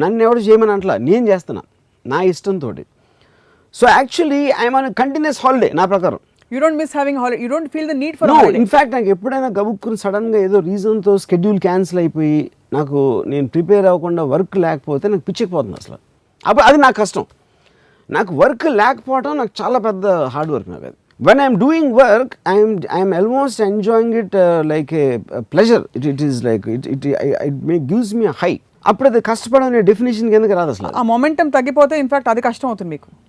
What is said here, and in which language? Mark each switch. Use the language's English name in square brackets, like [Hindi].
[Telugu] నన్ను ఎవరు చేయమని అంటలా, నేను చేస్తున్నా నా ఇష్టంతో. [English] so actually I'm on continuous holiday [Telugu] నా ప్రకారం. [English] You don't miss having holiday, you don't feel the need for holiday. [Telugu] In fact నాకు ఎప్పుడైనా గబుక్కుని సడన్గా ఏదో రీజన్తో స్కెడ్యూల్ క్యాన్సిల్ అయిపోయి నేను ప్రిపేర్ అవ్వకుండా వర్క్ లేకపోతే నాకు పిచ్చిపోతుంది అసలు. అప్పుడు అది నాకు కష్టం. నాకు వర్క్ లేకపోవడం నాకు చాలా పెద్ద హార్డ్ వర్క్. నాకు అది [English] when I'm doing work, I'm almost enjoying it like a pleasure. It is like it gives me a high. [Telugu] అప్పుడు అది కష్టపడడం అనే డెఫినేషన్ కిందకి రాదు అసలు. ఆ మొమెంటం తగ్గిపోతే ఇన్ఫాక్ట్ అది కష్టం అవుతుంది మీకు.